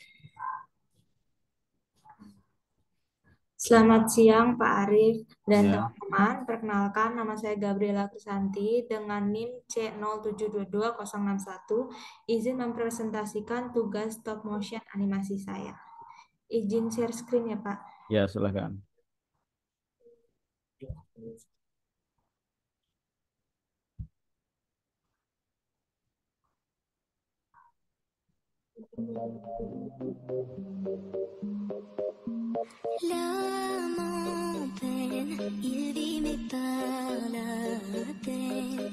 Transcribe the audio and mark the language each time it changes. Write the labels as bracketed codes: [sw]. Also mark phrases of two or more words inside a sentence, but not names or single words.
[id] Selamat siang, Pak Arif dan Ya, teman-teman. Perkenalkan, nama saya Gabriela Krisanti dengan NIM C0722-061. Izin mempresentasikan tugas [en] stop motion [id] animasi saya. Izin [en] share screen [id] ya, Pak. ya silahkan. [fr] L'âme en peine, il vit mais par la peine.